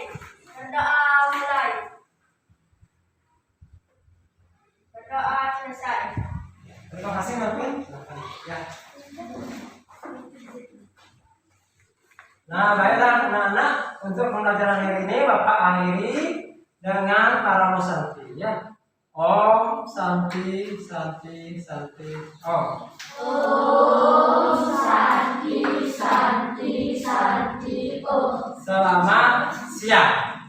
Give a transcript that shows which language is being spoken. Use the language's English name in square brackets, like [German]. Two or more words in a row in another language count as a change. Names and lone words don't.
[Indonesian] Berdoa mulai. Berdoa selesai. Terima kasih, Marvin. Ya. Nah, baiklah anak-anak, untuk pembelajaran hari ini Bapak akhiri dengan Paramosanti ya. [Sanskrit] Om Santi Santi Santi Om. Om Santi Santi Santi Om. [Indonesian] Selamat siang.